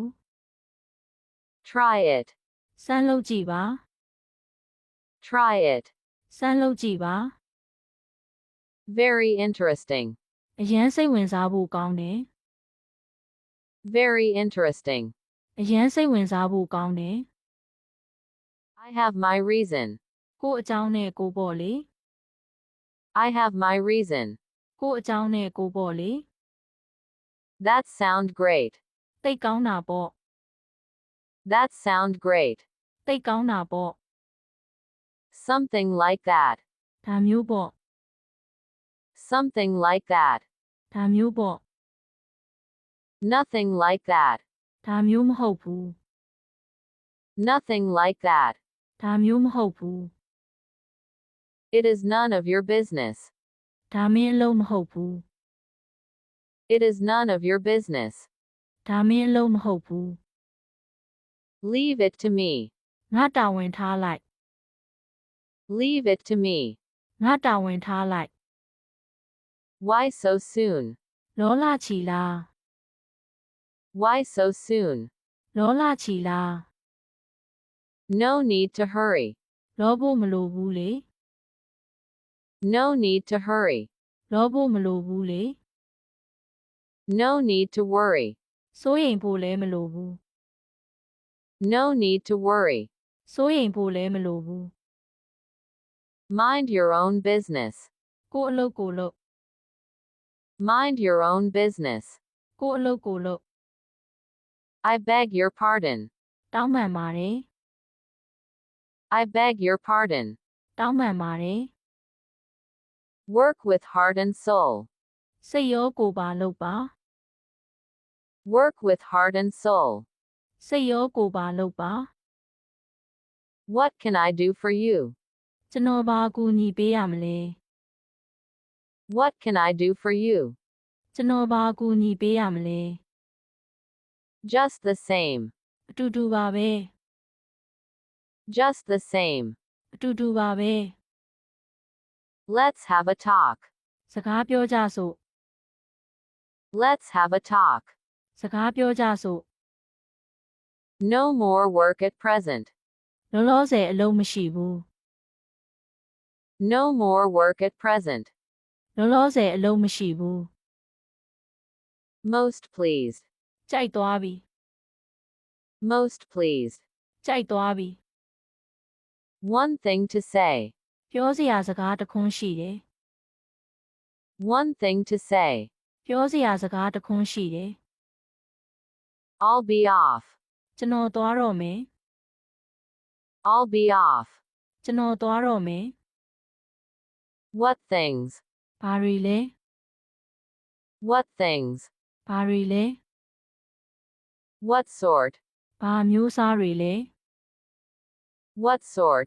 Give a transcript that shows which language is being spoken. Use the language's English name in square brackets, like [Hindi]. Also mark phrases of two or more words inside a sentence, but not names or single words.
[English] Try it. [Burmese] စမ်းလုပ်ကြည့်ပါ [English] Try it. [Burmese] စမ်းလုပ်ကြည့်ပါ [English] Very interesting. [Burmese] အရန်စိတ်ဝင်စားဖို့ကောင်းတယ် [English] Very interesting. [Burmese] အရန်စိတ်ဝင်စားဖို့ကောင်းတယ် [English] I have my reason. [Burmese] ကို့အကြောင်းနဲ့ကိုပေါ့လေ [English] I have my reason. [Burmese] ကို့အကြောင်းနဲ့ကိုပေါ့လေ [English] That sound great. [Burmese] တိတ်ကောင်းတာပေါ့ [English] That sound great. [Burmese] တိတ်ကောင်းတာပေါ့ [English] Something like that. [Burmese] ဒါမျိုးပေါ့ [English] Something like that. [Burmese] ဒါမျိုးပေါ့ [English] Nothing like that. [Burmese] ဒါမျိုးမဟုတ်ဘူး [English] Nothing like that. [Burmese] ဒါမျိုးမဟုတ်ဘူး [English] It is none of your business. [Burmese] ဒါမင်းအလုံးမဟုတ်ဘူး [English] It is none of your business. [Burmese] ဒါမင်းအလုံးမဟုတ်ဘူး [English] Leave it to me. [Burmese] ငါတာဝန်ထားလိုက် [English] Leave it to me. [Burmese] ငါတာဝန်ထားလိုက် [English] Why so soon? [Burmese] လောလာချီလား [English] Why so soon? [Burmese] လောလာချီလား [English] No need to hurry. [Burmese] လောဖို့မလိုဘူးလေ [English] No need to hurry. [Burmese] လောဖို့မလိုဘူးလေ [English] No need to worry. [Burmese] စိုးရိမ်ဖို့လည်းမလိုဘူး [English] No need to worry. [Burmese] စိုးရိမ်ဖို့လည်းမလိုဘူး [English] Mind your own business. [Burmese] ကိုယ့်အလုပ်ကိုလုပ် [English] Mind your own business. [Burmese] ကိုယ့်အလုပ်ကိုလုပ် [English] I beg your pardon. [Burmese] တောင်းပန်ပါတယ် [English] I beg your pardon. [Burmese] တောင်းပန်ပါတယ် [English] Work with heart and soul. [Burmese] စိတ်ရောကိုယ်ပါလုပ်ပါ [English] Work with heart and soul. [Burmese] စိတ်ရောကိုယ်ပါလုပ်ပါ [English] What can I do for you? [Burmese] ကျွန်တော်ဘာအကူအညီပေးရမလဲ [English] What can I do for you? [Burmese] ကျွန်တော်ဘာအကူအညီပေးရမလဲ [English] Just the same. [Burmese] အတူတူပါပဲ [English] Just the same. [Burmese] အတူတူပါပဲ [English] Let's have a talk. [Burmese] စကားပြောကြစို့ [English] Let's have a talk. [Burmese] စကားပြောကြစို့ [English] No more work at present. [Burmese] လောလောဆယ်အလုပ်မရှိဘူး [English] No more work at present. [Burmese] လောလောဆယ်အလုပ်မရှိဘူး [English] Most pleased. [Burmese] ကြိုက်သွားပြီ [English] Most pleased. [Burmese] ကြိုက်သွားပြီ [English] One thing to say. [Burmese] ပြောစရာစကားတစ်ခွန်းရှိတယ် [English] One thing to say. [Burmese] ပြောစရာစကားတစ်ခွန်းရှိတယ် [English] I'll be off. [Burmese] ကျွန်တော်သွားတော့မယ် [English] I'll be off. [Burmese] ကျွန်တော်သွားတော့မယ် [English] What things? [Burmese] ဘာတွေလဲ [English] What things? [Burmese] ဘာတွေလဲ [English] What sort? [Burmese] ဘာမျိုးစားတွေလဲ [English] What sort?